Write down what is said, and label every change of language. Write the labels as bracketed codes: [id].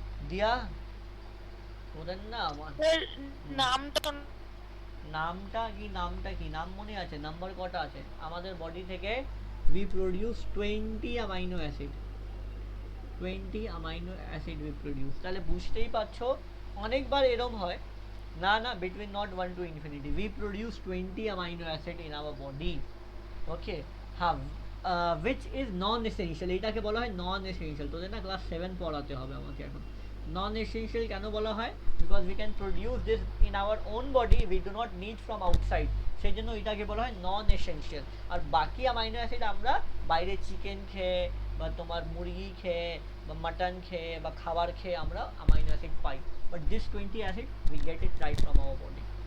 [bn] দিয়া ওদের না আমার নামটা নামটা কি নাম মনে আছে? নাম্বার কটা আছে? আমাদের বডি থেকে [en] we produce [bn] 20 amino acid, 20 amino acid we produce। তাহলে বুঝতেই পারছো অনেকবার এরকম হয় না না, [en] between not 1 to infinity we produce 20 amino acid in our body, okay? [bn] হ্যাঁ, [en] which is non essential, [bn] এটাকে বলা হয় নন এসেনশিয়াল। তোদের না ক্লাস 7 পড়াতে হবে আমাকে এখন। নন এসেনশিয়াল কেন বলা হয়? [en] because we can produce this in our own body, we do not need from outside, [bn] সেই জন্য এটাকে বলা হয় নন এসেনশিয়াল। আর বাকি অ্যামাইনো অ্যাসিড আমরা বাইরে চিকেন খেয়ে বা তোমার মুরগি খেয়ে বা মাটন খেয়ে বা খাবার খেয়ে আমরা amino acid pi, [en] But this 20 acid we get it right from our body.